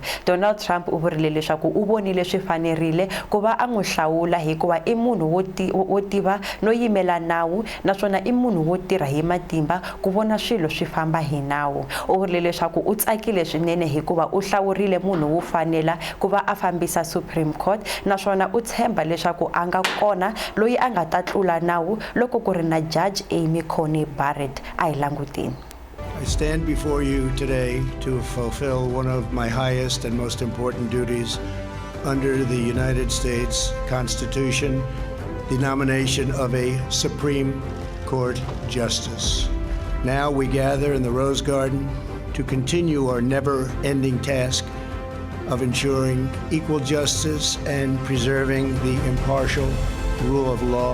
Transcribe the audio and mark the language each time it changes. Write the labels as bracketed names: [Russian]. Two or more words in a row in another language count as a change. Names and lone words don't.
[Tsonga] Donald Trump u vurile leswaku u vonile swi fanerile ku va a n'wi hlawula hikuva i munhu wo tiva no yimela nawu, naswona i munhu wo tirha hi matimba ku vona swilo swi famba hi nawu. U vurile leswaku u tsakile swinene hikuva u hlawurile munhu wo fanela ku va a fambisa Supreme Court, naswona u tshemba leswaku a nga kona loyi a nga ta tlula nawu loko ku ri na Judge Amy Coney Barrett. A hi languteni. [English] I stand before you today to fulfill one of my highest and most important duties under the United States Constitution, the nomination of a Supreme Court Justice. Now we gather in the Rose Garden to continue our never-ending task of ensuring equal justice and preserving the impartial rule of law.